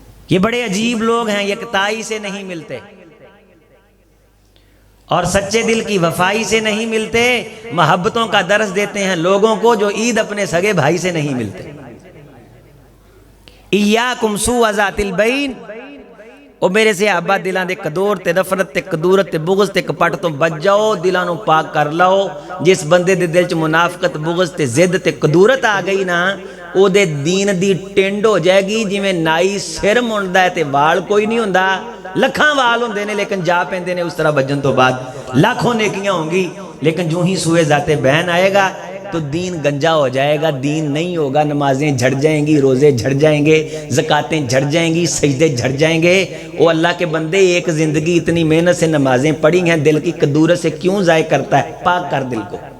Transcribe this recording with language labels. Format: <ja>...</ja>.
<ur>یہ بڑے عجیب لوگ ہیں, یکتائی سے نہیں ملتے اور سچے دل کی وفائی سے نہیں ملتے. محبتوں کا درس دیتے ہیں لوگوں کو جو عید اپنے سگے بھائی سے نہیں ملتے.</ur> <ar>ایاکم سوء ذات البین,</ar> <pa>او میرے صحابہ دلاں دے کدور تے نفرت تے کدورت تے بغض تے کپٹ تو بچ جاؤ, دلاں نو پاک کر لو. جس بندے دے دل چ منافقت بغض تے زد تے کدورت آ گئی نا, او دے دین دی ٹنڈ ہو جائے گی جویں نائی سر منڈدا ہے تے وال کوئی نہیں ہوندا. لکھاں وال ہوندے نے لیکن جا پیندے نے اس طرح بجن تو بعد.</pa> <ur>لاکھوں نیکیاں ہوں گی لیکن جو ہی سوئے ذات بہن آئے گا تو دین گنجا ہو جائے گا, دین نہیں ہوگا. نمازیں جھڑ جائیں گی, روزے جھڑ جائیں گے, زکاتیں جھڑ جائیں گی, سجدے جھڑ جائیں گے. او اللہ کے بندے, ایک زندگی اتنی محنت سے نمازیں پڑھی ہیں, دل کی کدورت سے کیوں ضائع کرتا ہے؟ پاک کر دل کو.</ur>